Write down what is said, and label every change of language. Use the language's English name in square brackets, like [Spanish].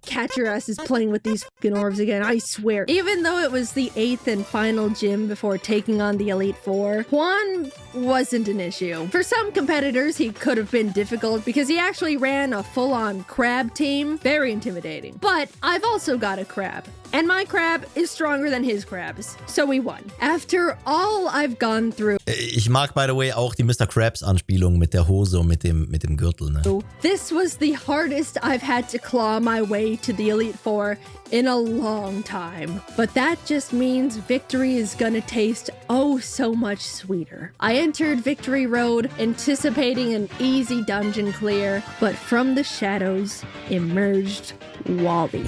[English] catch your asses playing with these fucking orbs again, I swear. Even though it was the 8th and final gym before taking on the Elite Four, Hoenn wasn't an issue. For some competitors, he could have been difficult because he actually ran a full-on crab team. Very intimidating. But I've also got a crab. And my crab is stronger than his crabs. So we won. After all I've gone through. [German] Ich mag, [English] by the way, [German] auch die Mr. Krabs-Anspielung mit der Hose und mit dem Gürtel, ne? [English] This was the hardest I've had to claw my way to the Elite Four in a long time. But that just means victory is gonna taste oh so much sweeter. I entered Victory Road anticipating an easy dungeon clear, but from the shadows emerged Wally.